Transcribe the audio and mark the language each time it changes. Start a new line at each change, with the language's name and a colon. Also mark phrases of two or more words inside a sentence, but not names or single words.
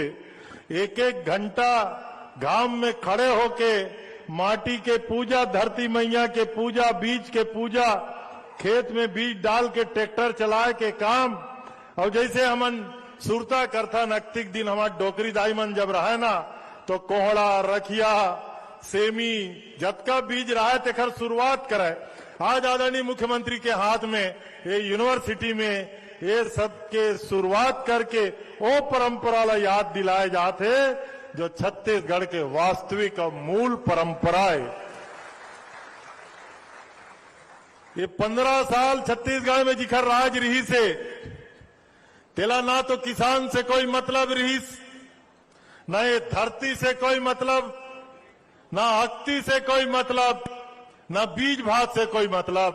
Chhattisgarhi: एक एक घंटा घाम में खड़े होके माटी के पूजा, धरती मैया के पूजा, बीज के पूजा, खेत में बीज डाल के ट्रैक्टर चलाए के काम। और जैसे हमन सुरता करथन अक्तिक दिन हमार डोकरी दाई मन जब रहे ना तो कोहड़ा, रखिया, सेमी जतका बीज रहे तेखर शुरुआत करे। आज आदरणीय मुख्यमंत्री के हाथ में ये यूनिवर्सिटी में ये सब के शुरुआत करके वो परंपरा ला याद दिलाए जाते जो छत्तीसगढ़ के वास्तविक और मूल परंपरा है। ये 15 साल छत्तीसगढ़ में जिखर राज रही से तेला ना तो किसान से कोई मतलब रहीस, न ये धरती से कोई मतलब, ना अक्ति से कोई मतलब, ना बीज भात से कोई मतलब।